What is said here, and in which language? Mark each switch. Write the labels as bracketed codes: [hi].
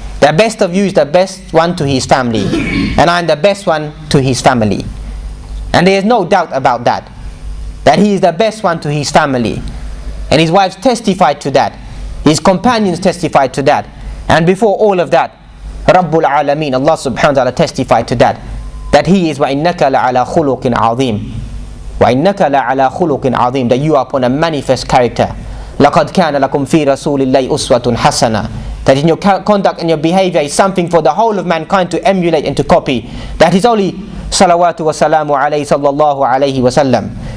[en] The best of you is the best one to his family, and I am the best one to his family. And there is no doubt about that, that he is the best one to his family. And his wives testified to that. His companions testified to that. And before all of that, Rabbul Alameen, Allah subhanahu wa ta'ala testified to that. That he is [ar] وَإِنَّكَ لَعَلَى خُلُقٍ عَظِيمٍ. وَإِنَّكَ لَعَلَى خُلُقٍ عَظِيمٍ. [en] That you are upon a manifest character. [ar] لَقَدْ كَانَ لَكُمْ فِي رَسُولِ اللَّهِ أُسْوَةٌ حَسَنَةٌ. [en] That in your conduct and your behavior is something for the whole of mankind to emulate and to copy. That is only salawatu wa salamu alayhi sallallahu alayhi wa sallam.